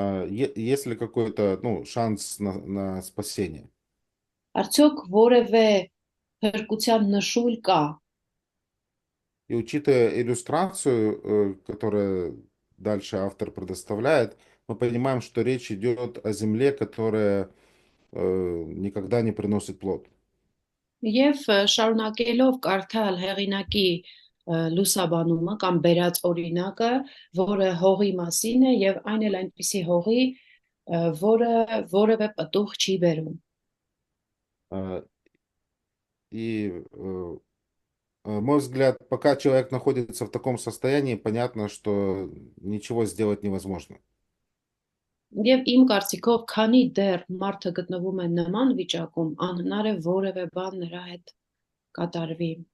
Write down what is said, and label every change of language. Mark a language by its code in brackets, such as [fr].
[ru] Есть ли какой-то, ну, шанс на спасение? [hy] Արդյոք որևէ փրկության նշույլ կա։ [ru] И учитывая иллюстрацию, которую дальше автор предоставляет, мы понимаем, что речь идет о земле, которая никогда не приносит плод. [hy] Եվ շարունակելով կարդալ հեղինակի լուսաբանումը կամ բերած օրինակը, որը հողի մասին է եւ այն էլ այնպիսի հողի, որը որևէ պտուղ չի բերում։ [ru] И, мой взгляд, пока человек находится в таком состоянии, понятно, что ничего сделать невозможно. [hy] Եվ իմ կարծիքով, քանի դեռ մարդը գտնվում է նման վիճակում, անհնար է որևէ բան նրա հետ կատարվի։